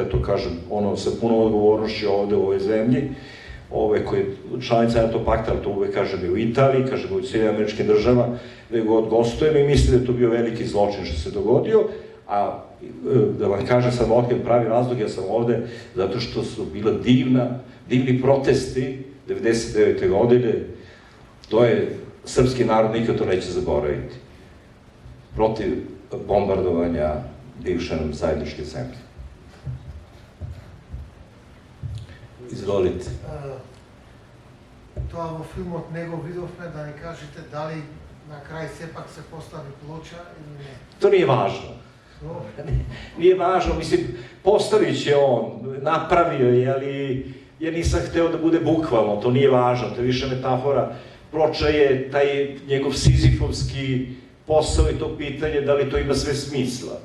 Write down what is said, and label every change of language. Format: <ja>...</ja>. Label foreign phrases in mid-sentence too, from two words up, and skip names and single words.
<sr>to kažem, ono sa puno odgovornošću ovde u ovoj zemlji, koji je članica NATO pakta, ali to uvek kažem i u Italiji, kažem i u Sjedinjenim Američkim Državama, gde god gostujemo i mislim da je to bio veliki zločin što se dogodio, a da vam kažem, sam otkrijem pravi razlog, ja sam ovde zato što su bila divni protesti 99. godine, to je srpski narod nikad to neće zaboraviti, protiv bombardovanja bivše nam zajedničke zemlje. Izvolite.</sr> <mk>Тоа во филмот не го видовме, да ни кажете дали на крај сепак се постави плоча или не?</mk> <sr>To nije važno. Nije važno, mislim, postavit će on, napravio je, ali ja nisam hteo da bude bukvalno, to nije važno, to je više metafora. Ploča je taj njegov sizifovski posao i to pitanje da li to ima sve smisla.</sr>